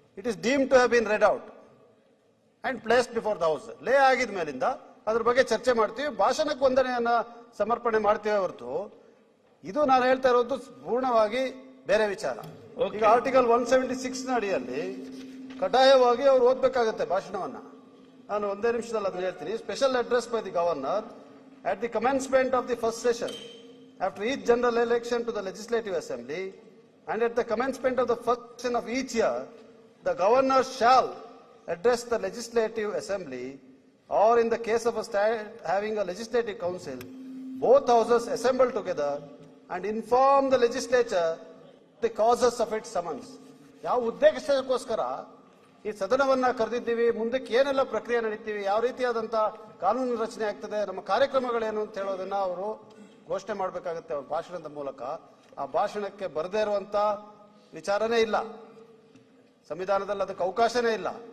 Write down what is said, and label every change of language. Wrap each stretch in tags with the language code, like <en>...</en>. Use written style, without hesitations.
<en>It is deem to have been read out and placed before the house.</en> <kn>ಲೇ ಆಗಿದ ಮೇಲಿಂದ ಅದ್ರ ಬಗ್ಗೆ ಚರ್ಚೆ ಮಾಡ್ತೀವಿ, ಭಾಷಣಕ್ಕೆ ವಂದನೆಯನ್ನ ಸಮರ್ಪಣೆ ಮಾಡ್ತೀವಿ ಹೊರತು ಇದು ನಾನು ಹೇಳ್ತಾ ಇರೋದು ಪೂರ್ಣವಾಗಿ ಬೇರೆ ವಿಚಾರ. ಈಗ ಆರ್ಟಿಕಲ್ 176 ನ ಅಡಿಯಲ್ಲಿ ಕಡ್ಡಾಯವಾಗಿ ಅವ್ರು ಓದ್ಬೇಕಾಗತ್ತೆ ಭಾಷಣವನ್ನ. ನಾನು ಒಂದೇ ನಿಮಿಷದಲ್ಲಿ ಅದನ್ನ ಹೇಳ್ತೀನಿ.</kn> <en>Special address by the governor at the commencement of the first session after each general election to the legislative assembly and at the commencement of the first session of each year, the governor shall address the legislative assembly or in the case of a state having a legislative council, both houses assemble together and inform the legislature the causes of its summons.</en> <kn>ಯಾವ ಉದ್ದೇಶಕ್ಕೋಸ್ಕರ ಈ ಸದನವನ್ನ ಕರೆದಿದ್ದೀವಿ, ಮುಂದಕ್ಕೆ ಏನೆಲ್ಲ ಪ್ರಕ್ರಿಯೆ ನಡೀತೀವಿ, ಯಾವ ರೀತಿಯಾದಂತಹ ಕಾನೂನು ರಚನೆ ಆಗ್ತದೆ, ನಮ್ಮ ಕಾರ್ಯಕ್ರಮಗಳೇನು ಅಂತ ಹೇಳೋದನ್ನ ಅವರು ಘೋಷಣೆ ಮಾಡಬೇಕಾಗುತ್ತೆ ಅವ್ರ ಭಾಷಣದ ಮೂಲಕ. ಆ ಭಾಷಣಕ್ಕೆ ಬರದೇ ಇರುವಂತ ವಿಚಾರನೇ ಇಲ್ಲ, ಸಂವಿಧಾನದಲ್ಲಿ ಅದಕ್ಕೆ ಅವಕಾಶನೇ ಇಲ್ಲ.</kn>